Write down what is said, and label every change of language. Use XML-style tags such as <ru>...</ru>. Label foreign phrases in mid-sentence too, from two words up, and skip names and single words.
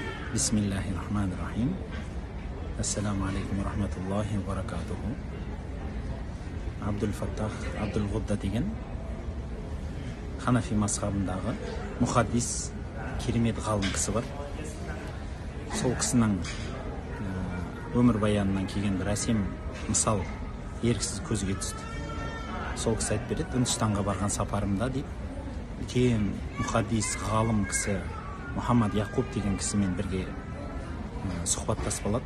<ar>بسم الله الرحمن الرحيم. السلام عليكم ورحمة الله وبركاته.</ar> <kk>Abdul Fattah Abdul Gudda деген Ханафи мазхабындағы мұхаддис, керемет ғалым кісі бар. Сол кісінің өмір баянынан келген бір әсем мысал еріксіз көзге түсті. Сол кісі айтып береді, Үндістанға барған сапарымда дейді, үлкен мұхаддис, ғалым кісі Мұхаммад Яқуб деген кісімен бірге сұхбаттасып алады.</kk>